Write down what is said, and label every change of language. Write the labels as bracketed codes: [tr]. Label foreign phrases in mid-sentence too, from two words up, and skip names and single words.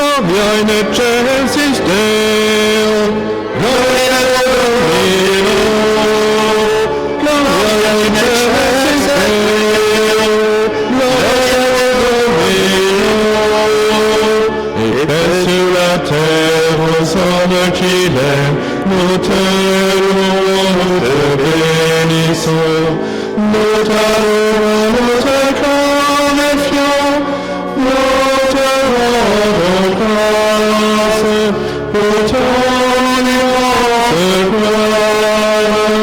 [la] gloria in excelsis Deo, gloria in Domino, gloria in excelsis Deo, gloria in Domino, [fr] et paix sur la terre aux hommes qu'il aime, nous te louons, nous te bénissons, nous t'adorons, nous te glorifions, nous te rendons grâce pour ton immense gloire.